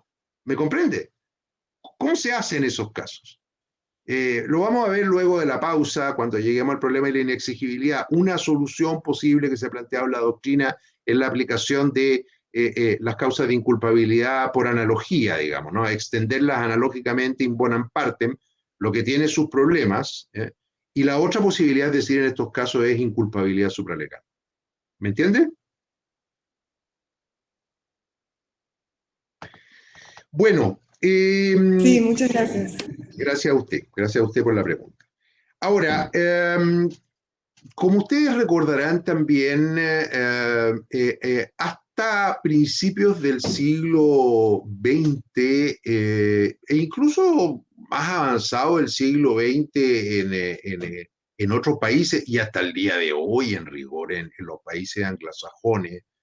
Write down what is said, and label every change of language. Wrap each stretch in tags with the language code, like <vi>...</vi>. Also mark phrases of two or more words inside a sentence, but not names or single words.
<es>¿Me comprende? ¿Cómo se hace en esos casos? Lo vamos a ver luego de la pausa, cuando lleguemos al problema de la inexigibilidad. Una solución posible que se ha planteado en la doctrina es la aplicación de las causas de inculpabilidad por analogía, digamos, ¿no? Extenderlas analógicamente</es> <la>in bonam partem,</la> <es>lo que tiene sus problemas. Y la otra posibilidad, es decir, en estos casos, es inculpabilidad supralegal. ¿Me entiende? Bueno. Sí, muchas gracias. Gracias a usted por la pregunta. Ahora, como ustedes recordarán también, hasta principios del siglo XX e incluso más avanzado del siglo XX en otros países y hasta el día de hoy en rigor en los países anglosajones,</es>